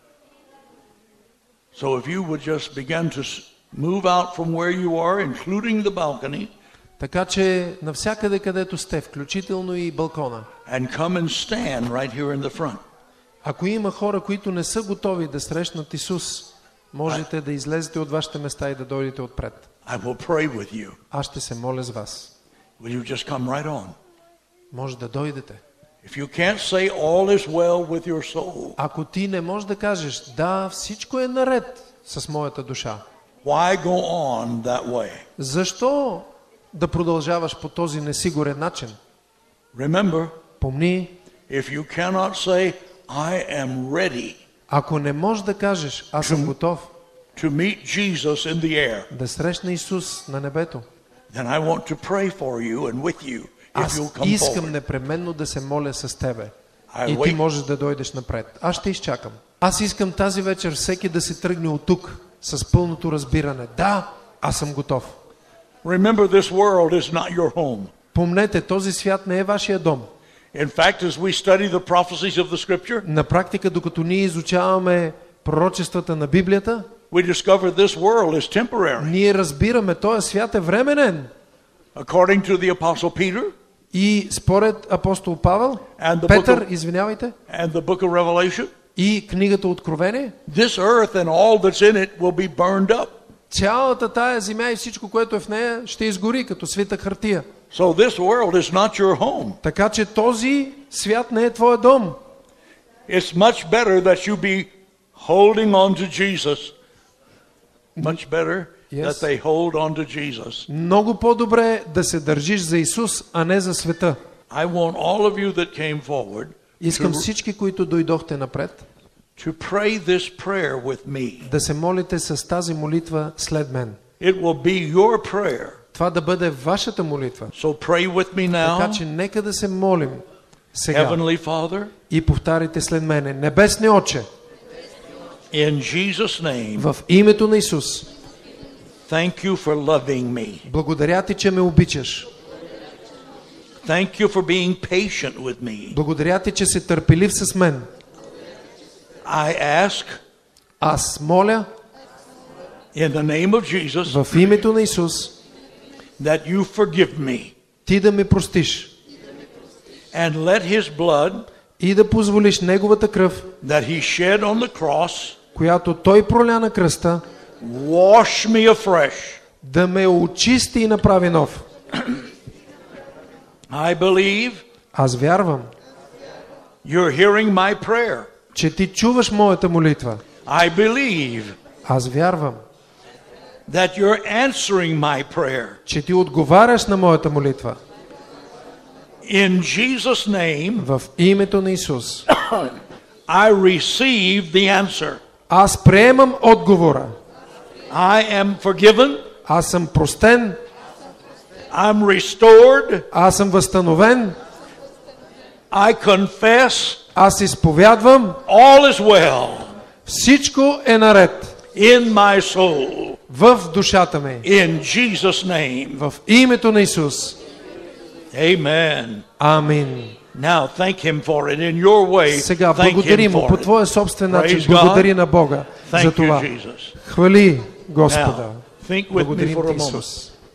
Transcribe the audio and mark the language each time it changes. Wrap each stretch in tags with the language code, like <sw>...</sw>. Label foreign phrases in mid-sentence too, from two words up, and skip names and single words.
<en>So if you would just begin to move out from where you are, including the balcony,</en> <bg>Така че навсякъде, където сте, включително и балкона,</bg> <en>and come and stand right here in the front.</en> <bg>ако има хора, които не са готови да срещнат Исус, можете да излезете от вашите места и да дойдете отпред.</bg> <en>I will pray with you.</en> <bg>Аз ще се моля с вас.</bg> <en>Will you just come right on?</en> <bg>Може да дойдете.</bg> <en>If you can't say all is well with your soul,</en> <bg>Ако ти не можеш да кажеш, да, всичко е наред с моята душа,</bg> <en>why go on that way?</en> <bg>защо да продължаваш по този несигурен начин?</bg> <en>Remember,</en> <bg>Помни,</bg> <en>if you cannot say, I am ready</en> <bg>ако не можеш да кажеш, аз съм готов</bg> <en>to meet Jesus in the air,</en> <bg>да срещна Исус на небето,</bg> <en>then I want to pray for you and with you if</en> <bg>аз</bg> <en>you'll come</en> <bg>искам</bg> <en>forward.</en> <bg>непременно да се моля с тебе.</bg> <en>I</en> <bg>И ти</bg> <en>wait.</en> <bg>можеш да дойдеш напред. Аз ще изчакам. Аз искам тази вечер всеки да се тръгне от тук с пълното разбиране. Да, аз съм готов.</bg> <en>Remember, this world is not your home.</en> <bg>Помнете, този свят не е вашия дом.</bg> <en>In fact, as we study the prophecies of the Scripture,</en> <bg>На практика, докато ние изучаваме пророчествата на Библията,</bg> <en>we discover this world is temporary.</en> <bg>ние разбираме, този свят е временен.</bg> <en>According to the Apostle Peter</en> <bg>И според апостол Павел,</bg> <en>and the,</en> <bg>Петър, извинявайте,</bg> <en>and the book of Revelation,</en> <bg>и книгата Откровение,</bg> <en>this earth and all that's in it will be burned up.</en> <bg>цялата тая земя и всичко, което е в нея, ще изгори като свитък хартия.</bg> <en>So this world is not your home.</en> <bg>Така че този свят не е твоя дом.</bg> <en>It's much better that you be holding on to Jesus. Much better Yes. that they hold on to Jesus.</en> <bg>Много по-добре да се държиш за Исус, а не за света.</bg> <en>I want all of you that came forward</en> <bg>Искам</bg> <en>to,</en> <bg>всички, които дойдохте напред,</bg> <en>to pray this prayer with me.</en> <bg>да се молите с тази молитва след мен.</bg> <en>It will be your prayer.</en> <bg>Това да бъде вашата молитва.</bg> <en>So pray with me</en> <bg>Така</bg> <en>now.</en> <bg>че нека да се молим сега.</bg> <en>Heavenly Father,</en> <bg>И повтаряйте след мене. Небесни Отче,</bg> <en>in Jesus' name,</en> <bg>в името на Исус,</bg> <en>thank you for loving me.</en> <bg>благодаря ти, че ме обичаш.</bg> <en>Thank you for being patient with me.</en> <bg>Благодаря ти, че си търпелив с мен.</bg> <en>I ask</en> <bg>Аз моля</bg> <en>in the name of Jesus</en> <bg>в името на Исус</bg> <en>that you forgive me</en> <bg>ти да ми простиш</bg> <en>and let his blood</en> <bg>и да позволиш Неговата кръв,</bg> <en>that he shed on the cross</en> <bg>която Той проля на кръста,</bg> <en>wash me afresh.</en> <bg>да ме очисти и направи нов.</bg> <en>I believe</en> <bg>Аз вярвам,</bg> <en>you're hearing my prayer.</en> <bg>че ти чуваш моята молитва.</bg> <en>I believe</en> <bg>Аз вярвам,</bg> <en>that you're answering my prayer.</en> <bg>че ти отговаряш на моята молитва.</bg> <en>In Jesus' name,</en> <bg>В името на Исус.</bg> <en>I receive the answer.</en> <bg>Аз приемам отговора.</bg> <en>I am forgiven.</en> <bg>Аз съм простен.</bg> <en>I'm restored.</en> <bg>Аз съм възстановен.</bg> <en>I confess</en> <bg>Аз изповядвам.</bg> <en>all is well</en> <bg>Всичко е наред</bg> <en>in my soul.</en> <bg>в душата ми.</bg> <en>In Jesus' name.</en> <bg>В името на Исус.</bg> <en>Amen.</en> <bg>Амин.</bg> <en>Now thank him for it in your way.</en> <bg>Сега</bg> <en>Thank</en> <bg>благодари</bg> <en>him</en> <bg>му по</bg> <en>for it.</en> <bg>твоя собствен начин.</bg> <en>Praise</en> <bg>Благодари</bg> <en>God.</en> <bg>на Бога</bg> <en>Thank</en> <bg>за</bg> <en>you,</en> <bg>това.</bg> <en>Jesus.</en> <bg>Хвали Господа.</bg> <en>Now, think with me</en> <bg>Благодарим</bg> <en>for a</en> <bg>ти,</bg> <en>moment.</en> <bg>Исус.</bg>